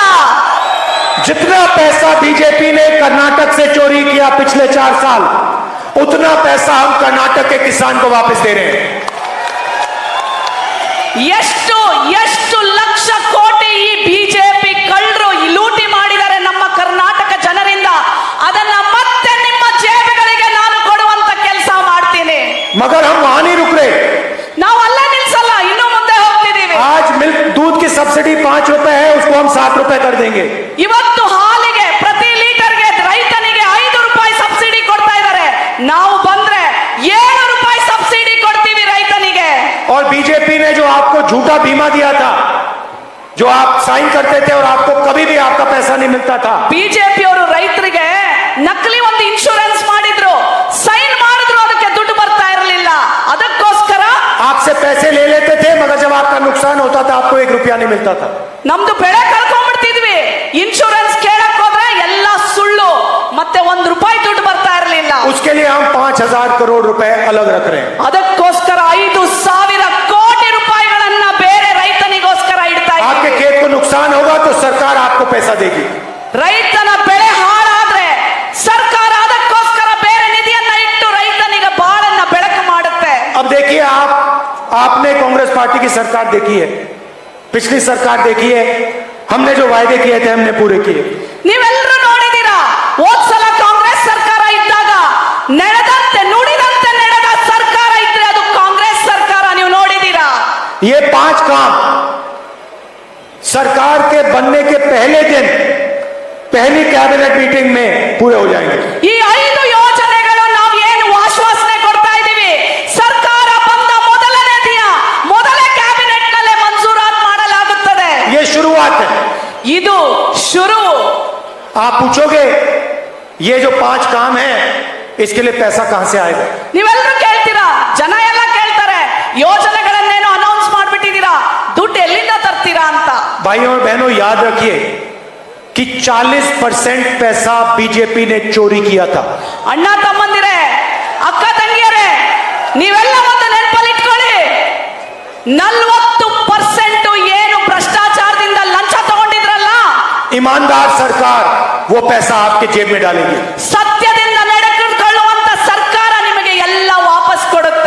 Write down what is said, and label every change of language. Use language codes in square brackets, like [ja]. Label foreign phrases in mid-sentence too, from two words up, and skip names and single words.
[hi] जितना पैसा बीजेपी ने कर्नाटक से चोरी किया पिछले 4 साल, उतना पैसा हम कर्नाटक के किसान को वापस दे रहे हैं। [kn] ಎಷ್ಟು ಎಷ್ಟು ಲಕ್ಷ ಕೋಟಿ ಈ ಬಿಜೆಪಿ ಕಳ್ಳರು ಲೂಟಿ ಮಾಡಿದ್ದಾರೆ ನಮ್ಮ ಕರ್ನಾಟಕ ಜನರಿಂದ, ಅದನ್ನ ಮತ್ತೆ ನಿಮ್ಮ ಜೇಬುಗಳಿಗೆ ನಾನು ಕೊಡುವಂತ ಕೆಲಸ ಮಾಡ್ತೀನಿ. [hi] मगर हम वहां नहीं रुक रहे. [kn] ನಾವು ಅಲ್ಲೇ ನಿಲ್ಸಲ್ಲ, ಇನ್ನು ಮುಂದೆ ಹೋಗ್ತಿದೀವಿ. [hi] आज मिल्क दूध की सब्सिडी 5 रुपए है, उसको हम 7 रुपए कर देंगे. [kn] ಇವತ್ತು ಹಾಲಿಗೆ ಪ್ರತಿ ಲೀಟರ್ಗೆ ರೈತನಿಗೆ 5 ರೂಪಾಯಿ ಸಬ್ಸಿಡಿ ಕೊಡ್ತಾ ಇದ್ದಾರೆ. ನಾವು ಬಂದ್ರೆ 7 ರೂಪಾಯಿ ಸಬ್ಸಿಡಿ ಕೊಡ್ತೀವಿ ರೈತನಿಗೆ. [hi] और बीजेपी ने जो आपको झूठा बीमा दिया था, जो आप साइन करते थे और आपको कभी भी आपका पैसा नहीं मिलता था, [kn] ಬಿಜೆಪಿ ಅವರು ರೈತರಿಗೆ ನಕಲಿ ಒಂದು ಇನ್ಶೂರೆನ್ಸ್ ಮಾಡಿದ್ರು, ಸೈನ್ ಮಾಡಿದ್ರು, ಅದಕ್ಕೆ ದುಡ್ಡು ಬರ್ತಾ ಇರಲಿಲ್ಲ. ಅದಕ್ಕೋಸ್ಕರ [hi] आपसे पैसे ले लेते थे, मगर जब आपका नुकसान होता था आपको 1 रुपया नहीं मिलता था. [kn] ನಮ್ದು ಬೆಳೆ ಕಳ್ಕೊಂಡ್ಬಿಡ್ತಿದ್ವಿ. ಇನ್ಶೂರೆನ್ಸ್ ಕೇಳಕ್ ಹೋದ್ರೆ ಎಲ್ಲ ಸುಳ್ಳು, ಮತ್ತೆ 1 ರೂಪಾಯಿ ದುಡ್ಡು ಬರ್ತಾ ಇರಲಿಲ್ಲ. [hi] उसके लिए हम 5,000 करोड़ रुपए अलग रख रहे हैं. [kn] ಅದಕ್ಕೋಸ್ಕರ 5,000 ಕೋಟಿ ರೂಪಾಯಿಗಳನ್ನ ಬೇರೆ ರೈತನಿಗೋಸ್ಕರ ಇಡ್ತಾ ಇದ್ದೀವಿ. [hi] आपके खेत को नुकसान होगा तो सरकार आपको पैसा देगी. [kn] ರೈತನ ಬೆಳೆ ಹಾಳಾದ್ರೆ ಸರ್ಕಾರ ಅದಕ್ಕೋಸ್ಕರ ಬೇರೆ ನಿಧಿಯನ್ನ ಇಟ್ಟು ರೈತನಿಗೆ ಬಾಳನ್ನ ಬೆಳಕು ಮಾಡುತ್ತೆ. [hi] अब देखिए, आपने कांग्रेस पार्टी की सरकार देखी है, पिछली सरकार देखी है, हमने जो वायदे किए थे हमने पूरे किए. [kn] ನೀವೆಲ್ಲರೂ ನೋಡಿದೀರಾ, ಹೋದ್ಸಲ ಕಾಂಗ್ರೆಸ್ ಸರ್ಕಾರ ಇದ್ದಾಗ ನಡೆದಂತೆ ನುಡಿದಂತೆ ನಡೆದ ಸರ್ಕಾರ ಇದ್ರೆ ಅದು ಕಾಂಗ್ರೆಸ್ ಸರ್ಕಾರ. ನೀವು ನೋಡಿದೀರಾ? [hi] ये 5 काम सरकार के बनने के पहले दिन पहली [en] cabinet meeting [hi] में पूरे हो जाएंगे. [kn] ಈ 5 ಯೋಜನೆಗಳು ನಾವು ಏನು ಆಶ್ವಾಸನೆ ಕೊಡ್ತಾ ಇದೀವಿ, ಸರ್ಕಾರ ಬಂದ ಮೊದಲನೇ ದಿನ ಮೊದಲೇ ಕ್ಯಾಬಿನೆಟ್ ನಲ್ಲೇ ಮಂಜೂರಾತ್ ಮಾಡಲಾಗುತ್ತದೆ. [hi] ये शुरुआत है. [kn] ಇದು ಶುರು. [hi] आप पूछोगे ये जो 5 काम है इसके लिए पैसा कहां से आएगा? [kn] ನೀವೆಲ್ಲರೂ ಕೇಳ್ತೀರಾ, ಜನ ಎಲ್ಲ ಕೇಳ್ತಾರೆ, ಯೋಜನೆಗಳನ್ನೇನೋ ಅನೌನ್ಸ್ ಮಾಡ್ಬಿಟ್ಟಿದ್ದೀರಾ, ದುಡ್ಡು ಎಲ್ಲಿಂದ ತರ್ತೀರಾ ಅಂತ. [hi] भाइयों और बहनों, याद रखिए कि 40% पैसा बीजेपी ने चोरी किया था. [kn] ಅಣ್ಣ ತಮ್ಮಂದಿರೇ, ಅಕ್ಕ ತಂಗಿಯರೇ, ನೀವೆಲ್ಲ ಒಂದು ನೆನಪಲ್ಲಿ ಇಟ್ಕೊಳ್ಳಿ, 40% ಏನು ಭ್ರಷ್ಟಾಚಾರದಿಂದ ಲಂಚ ತಗೊಂಡಿದ್ರಲ್ಲ, [hi] ईमानदार सरकार वो पैसा आपके जेब में डालेगी. [kn] ಸತ್ಯದಿಂದ ನಡೆದುಕೊಳ್ಳುವಂತ ಸರ್ಕಾರ ನಿಮಗೆ ಎಲ್ಲ ವಾಪಸ್ ಕೊಡುತ್ತೆ.